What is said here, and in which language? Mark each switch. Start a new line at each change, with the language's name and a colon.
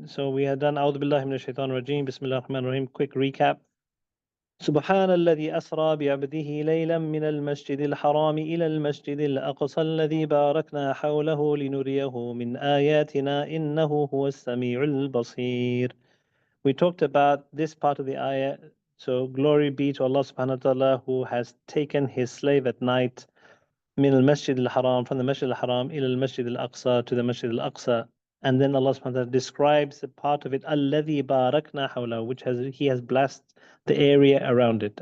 English: So we had done A'udhu Billahi Minash Shaitanir Rajeem, Bismillahir Rahmanir Rahim. Quick recap.
Arabic: سبحان الذي أسرى بعبده ليلا من المسجد الحرام إلى المسجد الأقصى الذي باركنا حوله لنريه من آياتنا إنه هو السميع البصير.
English: We talked about this part of the ayah. So glory be to Allah subhanahu wa ta'ala who has taken his slave at night
Arabic: من المسجد الحرام,
English: from the Masjid al Haram
Arabic: إلى المسجد الأقصى,
English: to the Masjid al Aqṣā. And then Allah subhanahu wa ta'ala describes a part of it,
Arabic: الذي باركنا حوله,
English: which he has blessed the area around it.